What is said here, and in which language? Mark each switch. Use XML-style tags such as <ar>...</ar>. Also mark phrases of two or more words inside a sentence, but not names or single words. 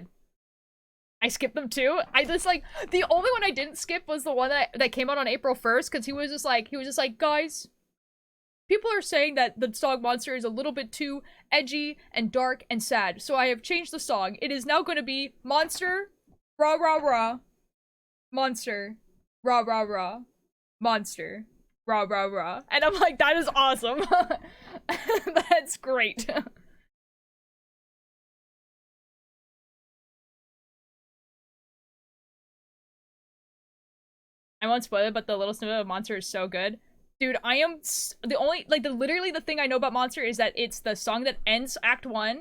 <en>I skipped them too. I just like, the only one I didn't skip was the one that came out on April 1st, because he was just like, guys, people are saying that the song Monster is a little bit too edgy and dark and sad, so I have changed the song. It is now going to be Monster, rah rah rah, Monster, rah rah rah, Monster, rah rah rah. And I'm like, that is awesome. That's great. I won't spoil it, but the little snippet of Monster is so good. Dude, I am the only, like, literally the thing I know about Monster is that it's the song that ends Act 1.</en>